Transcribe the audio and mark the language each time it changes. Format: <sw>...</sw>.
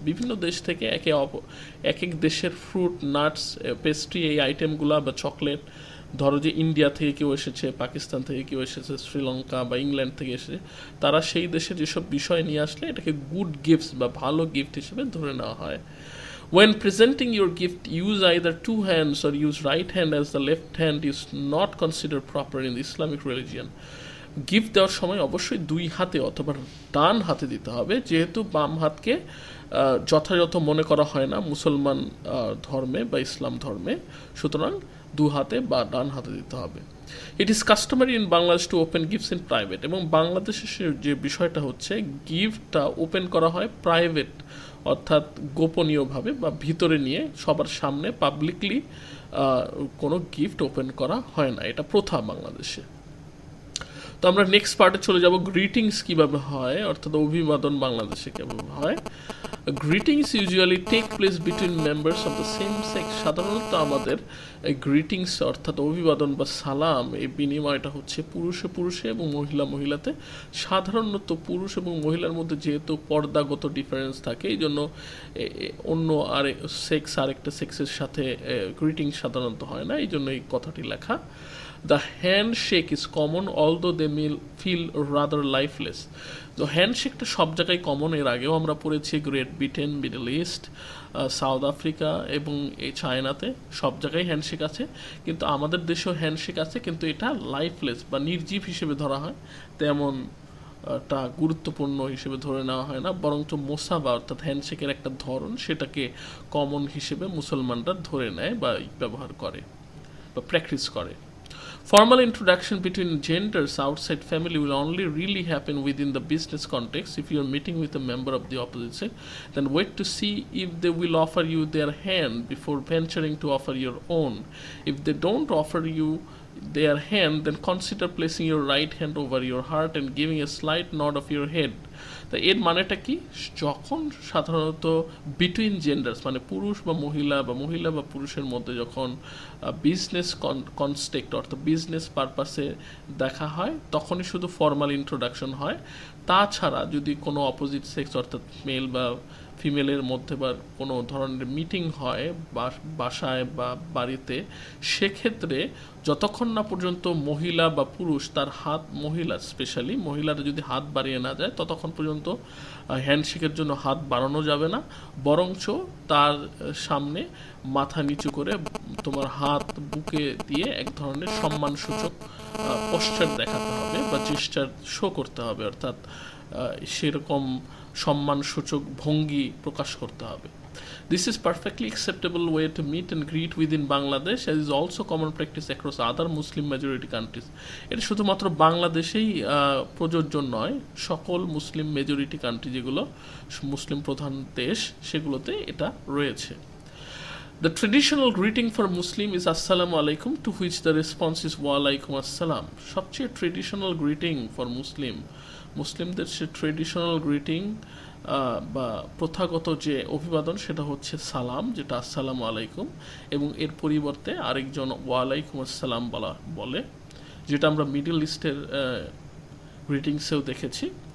<bn>বিভিন্ন দেশ থেকে এক এক দেশের ফ্রুট, নাটস, পেস্ট্রি, এই আইটেমগুলো বা চকলেট, ধরো যে ইন্ডিয়া থেকে কেউ এসেছে, পাকিস্তান থেকে কেউ এসেছে, শ্রীলঙ্কা বা ইংল্যান্ড থেকে এসেছে, তারা সেই দেশের যেসব বিষয় নিয়ে আসলে এটাকে গুড গিফটস বা ভালো গিফট হিসেবে ধরে নেওয়া হয়।</bn> <en>When presenting your gift, use either two hands or use right hand, as the left hand is not considered proper in the Islamic religion.</en> <bn>Gift দেওয়ার সময় অবশ্যই দুই হাতে অথবা ডান হাতে দিতে হবে, যেহেতু বাম হাতকে যথাযথ মনে করা হয় না মুসলমান ধর্মে বা ইসলাম ধর্মে, সুতরাং দু হাতে বা ডান হাতে দিতে হবে।</bn> <en>It is customary in Bangladesh to open gifts in private.</en> <bn>এবং বাংলাদেশের যে বিষয়টা হচ্ছে, গিফটটা ওপেন করা হয় প্রাইভেট, অর্থাৎ গোপনীয়ভাবে বা ভিতরে নিয়ে, সবার সামনে পাবলিকলি কোনো গিফট ওপেন করা হয় না, এটা প্রথা বাংলাদেশে। তো আমরা নেক্সট পার্টে চলে যাব, গ্রিটিংস কীভাবে হয়, অর্থাৎ অভিবাদন বাংলাদেশে কীভাবে হয়।</bn> <en>Greetings usually take place between members of the same sex.</en> <bn>সাধারণত আমাদের গ্রিটিংস অর্থাৎ অভিবাদন বা সালাম, এই বিনিময়টা হচ্ছে পুরুষে পুরুষে এবং মহিলা মহিলাতে। সাধারণত পুরুষ এবং মহিলার মধ্যে যেহেতু পর্দাগত ডিফারেন্স থাকে, এই জন্য অন্য আরেকটা সেক্সের সাথে গ্রিটিংস সাধারণত হয় না, এই জন্য এই কথাটি লেখা।</bn> <en>The handshake is common, although they may feel rather lifeless.</en> <bn>তো হ্যান্ডশেকটা সব জায়গায় কমন, এর আগেও আমরা পড়েছি great Britain, middle east, south Africa এবং এই চায়নাতে সব জায়গায় হ্যান্ডশেক আছে, কিন্তু আমাদের দেশেও হ্যান্ডশেক আছে, কিন্তু এটা লাইফলেস বা নির্জীব হিসেবে ধরা হয়, তেমন টা গুরুত্বপূর্ণ হিসেবে ধরে নেওয়া হয় না, বরঞ্চ মোসাবা অর্থাৎ হ্যান্ডশেকের একটা ধরন, সেটাকে কমন হিসেবে মুসলমানরা ধরে নেয় বা ব্যবহার করে বা প্র্যাকটিস করে।</bn> <en>Formal introduction between genders outside family will only really happen within the business context. If you are meeting with a member of the opposite sex, then wait to see if they will offer you their hand before venturing to offer your own. If they don't offer you their hand, then consider placing your right hand over your heart and giving a slight nod of your head.</en> <bn>তো এর মানেটা কি, যখন সাধারণত between genders মানে পুরুষ বা মহিলা বা পুরুষের মধ্যে যখন বিজনেস কনটেক্সট অর্থাৎ বিজনেস পারপাসে দেখা হয়, তখনই শুধু ফর্মাল ইন্ট্রোডাকশন হয়, তাছাড়া যদি কোনো অপোজিট সেক্স অর্থাৎ মেল বা ফিমেলের মধ্যে বা কোনো ধরনের মিটিং হয় বাসায় বা বাড়িতে, সেক্ষেত্রে যতক্ষণ না পর্যন্ত মহিলা বা পুরুষ তার হাত, মহিলা স্পেশালি মহিলারা যদি হাত বাড়িয়ে না যায় ততক্ষণ পর্যন্ত হ্যান্ডশেকের জন্য হাত বাড়ানো যাবে না, বরঞ্চ তার সামনে মাথা নিচু করে তোমার হাত বুকে দিয়ে এক ধরনের সম্মানসূচক পোস্টার দেখাতে হবে বা জেস্টার শো করতে হবে, অর্থাৎ সেরকম সম্মানসূচক ভঙ্গি প্রকাশ করতে হবে।</bn> <en>This is perfectly acceptable way to meet and greet within Bangladesh, as is also common practice across other Muslim majority countries.</en> <bn>এটা শুধুমাত্র বাংলাদেশেই প্রযোজ্য নয়, সকল মুসলিম মেজরিটি কান্ট্রি যেগুলো মুসলিম প্রধান দেশ সেগুলোতে এটা রয়েছে।</bn> <en>The traditional greeting for Muslim is Assalamu alaikum, to which the response is Wa alaikum assalam.</en> <bn>সবচেয়ে ট্রেডিশনাল গ্রিটিং ফর মুসলিমদের সে ট্রেডিশনাল গ্রিটিং বা প্রথাগত যে অভিবাদন সেটা হচ্ছে সালাম, যেটা আসসালামু আলাইকুম, এবং এর পরিবর্তে আরেকজন ওয়া আলাইকুম আসসালাম বলে, যেটা আমরা মিডল ইস্টের গ্রিটিংসেও দেখেছি।</bn>